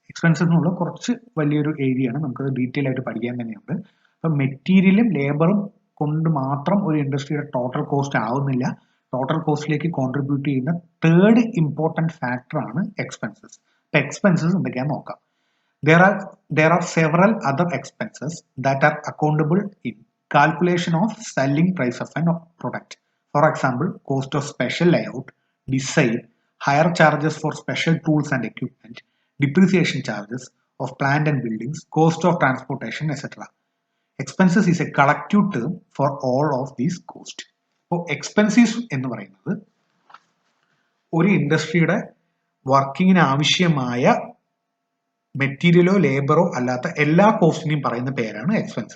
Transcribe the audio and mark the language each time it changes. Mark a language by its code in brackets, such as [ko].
[ml] Expenses എന്നുള്ള കുറച്ച് വലിയൊരു ഏരിയയാണ്, നമുക്കത് ഡീറ്റെയിൽ ആയിട്ട് പഠിക്കാൻ തന്നെയുണ്ട്. അപ്പം മെറ്റീരിയലും ലേബറും കൊണ്ട് മാത്രം ഒരു ഇൻഡസ്ട്രിയുടെ ടോട്ടൽ കോസ്റ്റ് ആവുന്നില്ല. ടോട്ടൽ കോസ്റ്റിലേക്ക് കോൺട്രിബ്യൂട്ട് ചെയ്യുന്ന തേർഡ് ഇമ്പോർട്ടൻറ്റ് ഫാക്ടറാണ് എക്സ്പെൻസസ്. അപ്പം എക്സ്പെൻസസ് എന്തൊക്കെയാണെന്ന് നോക്കാം. [en] There are several other expenses that are accountable in calculation of selling price of a product. For example, cost of special layout, design, higher charges for special tools and equipment, depreciation charges of plant and buildings, cost of transportation, etc. Expenses is a collective term for all of these costs. [ml] So, expenses എന്ന് പറയുന്നത് ഒരു ഇൻഡസ്ട്രിയുടെ വർക്കിങ്ങിന് ആവശ്യമായ മെറ്റീരിയലോ ലേബറോ അല്ലാത്ത എല്ലാ കോസ്റ്റിനെയും പറയുന്ന പേരാണ് expenses.